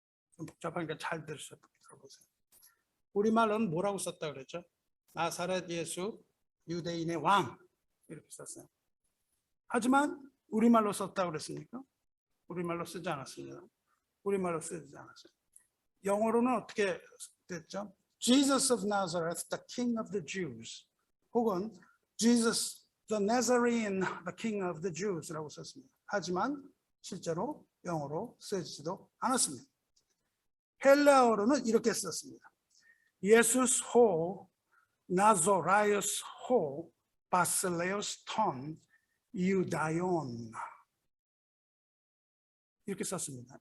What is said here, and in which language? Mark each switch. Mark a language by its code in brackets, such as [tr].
[ko] 좀 복잡하니까 잘 들으셔보세요. 우리말로는 뭐라고 썼다 그랬죠? 나사렛 예수 유대인의 왕 이렇게 썼어요. 하지만 우리말로 썼다 그랬습니까? 우리말로 쓰지 않았습니다. 우리말로 쓰지 않았어요. 영어로는 어떻게 됐죠? [en] Jesus of Nazareth, the King of the Jews, [ko] 혹은 [en] Jesus the Nazarene, the King of the Jews [ko] 라고 썼습니다. 하지만 실제로 영어로 쓰지도 않았습니다. 헬라어로는 이렇게 썼습니다. [el] 예수스 호 나조라이스 호 바실레오스 톤 유다온, [ko] 이렇게 썼습니다.